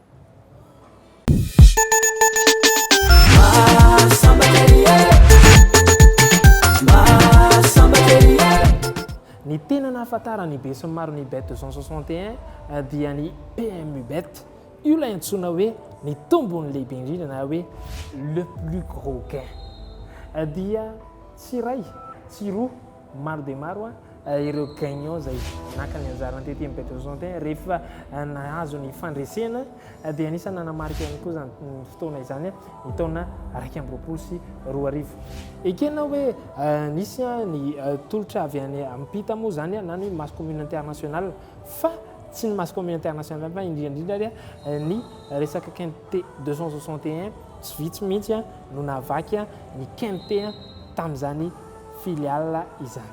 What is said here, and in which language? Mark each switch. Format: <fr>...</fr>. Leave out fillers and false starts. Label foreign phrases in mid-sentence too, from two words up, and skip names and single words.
<mg>Ny tena nahafantarany be sy maro ny bet 261 dia ny PMU bet. Io lay antsoina hoe ny tombony lehibe indrindra na hoe</mg> <fr>le plus gros gain.</fr> <mg>Dia tsy ray tsy roa maro dia maro ireo gagnant zay naka ny anjarany tety amin'ny bet 261 rehefa nahazo ny fandresena dia anisany nanamarika ihany koa zany fotoana izany ny taona 2024. Ekena hoe nisy ny tolotra avy any ampita moa zany na ny</mg> <fr>masse commune internationale</fr> <mg>fa tsy ny</mg> <fr>masse commune internationale</fr> <mg>fa indrindra ny resaka quinté 261 tsy vitsy mihitsy no nahavaky ny quinté tamin'izany filiale izany.</mg>